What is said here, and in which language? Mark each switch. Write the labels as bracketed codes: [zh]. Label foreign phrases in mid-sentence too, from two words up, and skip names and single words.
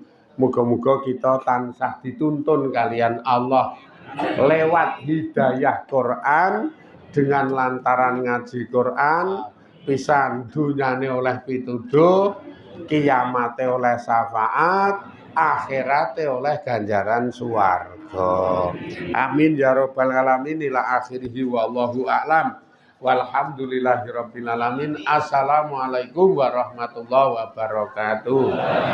[jv] Muga-muga kita tansah dituntun kalian Allah lewat hidayah Quran dengan lantaran ngaji Quran pisan dunyane oleh pituduh, kiamate oleh syafaat, akhirate oleh ganjaran swarga. [ar] آمين يا رب العالمين. إلى آخره والله أعلم. والحمد لله رب العالمين. السلام عليكم ورحمة الله وبركاته.